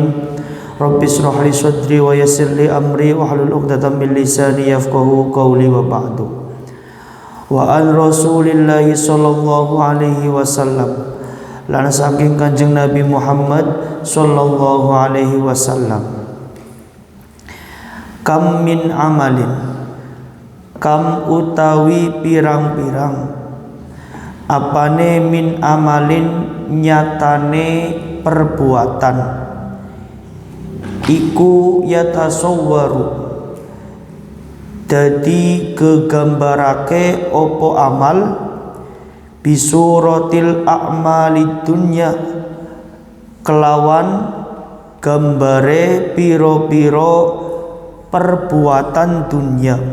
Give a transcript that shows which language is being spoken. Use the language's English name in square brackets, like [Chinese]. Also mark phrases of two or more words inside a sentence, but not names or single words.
[Arabic] رب اشرح لي صدري ويسر لي أمري واحلل عقدة من لساني يفقهوا قولي وبعد. وعن رسول الله صلى الله عليه وسلم. [Javanese] Lan saking Kanjeng Nabi Muhammad [Arabic] صلى الله عليه وسلم. كم من عمل, [Javanese] kam utawi pirang-pirang, apane [Arabic] من عمل [Javanese] nyatane perbuatan, iku yatasawwaru dadi gegambarake opo amal [Arabic] بصورة الأعمال الدنيا [Javanese] kelawan gambare piro-piro perbuatan dunya.